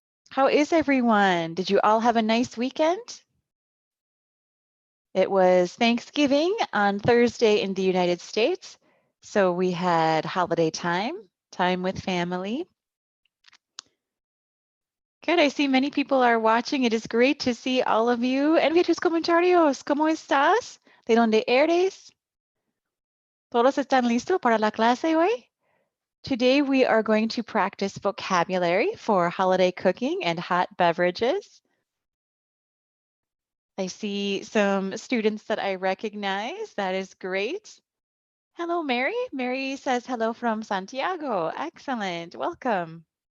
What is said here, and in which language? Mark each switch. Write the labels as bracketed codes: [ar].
[en] How is everyone? Did you all have a nice weekend? It was Thanksgiving on Thursday in the United States. So we had holiday time with family. Good. I see many people are watching. It is great to see all of you. [es] Envíe tus comentarios. ¿Cómo estás? ¿De dónde eres? ¿Todos están listos para la clase hoy? [en] Today we are going to practice vocabulary for holiday cooking and hot beverages. I see some students that I recognize. That is great. Hello, Mary. Mary says hello from Santiago. Excellent. Welcome.